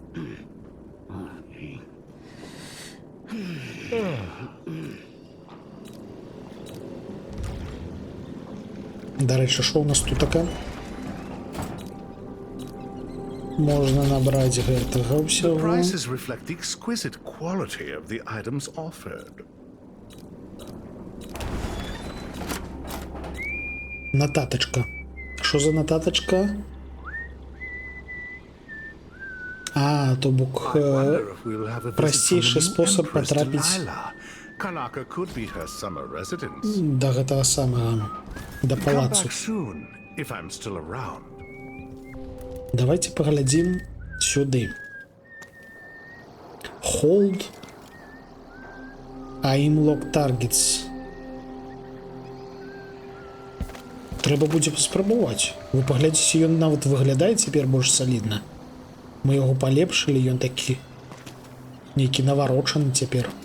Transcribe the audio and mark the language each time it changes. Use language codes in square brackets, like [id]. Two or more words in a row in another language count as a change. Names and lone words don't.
[be] Дарэчы, што у нас тут таке? Можна набраць гэтага [en] The [be] ўсяго. [en] prices reflect the exquisite quality of the items offered. [be] Нататачка. Що за нататачка? А, то бок прасцейшы спосаб патрапіць [en] Karnaka could be her summer residence. [be] да гэтага самага, да [en] Come [be] палацу. [en] back soon, if I'm still around. [be] Давайте паглядзім сюды. [en] Hold Aim Lock Targets. [be] Трэба будзе паспрабаваць. Вы паглядзіце, ён нават выглядае цяпер больш салідна. Мы яго палепшылі, ён такі нейкі наварочаны цяпер.